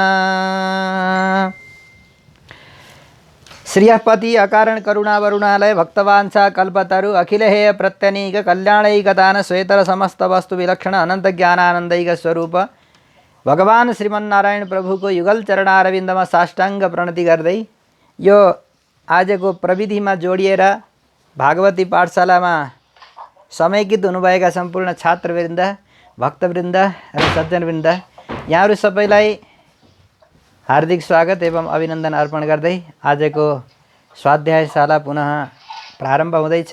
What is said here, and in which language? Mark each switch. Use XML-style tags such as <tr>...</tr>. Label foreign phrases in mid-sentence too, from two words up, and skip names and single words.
<sa>श्रियःपति अकारण करुणावरुणालय भक्तवांछा कल्पतरु अखिल हेय प्रत्यनीक कल्याणैकदान श्वेतर समस्त वस्तु विलक्षण अनंत ज्ञानानंदैक स्वरूप भगवान श्रीमन्नारायण प्रभु</sa> <ne>को युगल चरणारविन्दमा साष्टांग प्रणति गर्दै यो आजको प्रविधिमा जोडिएर भागवती पाठशालामा समयकित हुनुभएका सम्पूर्ण छात्रवृन्द भक्तवृन्द र सज्जनवृन्द यहाँहरू सबैलाई हार्दिक स्वागत एवं अभिनन्दन अर्पण गर्दै आजको स्वाध्यायशाला पुनः प्रारम्भ हुँदैछ।</ne>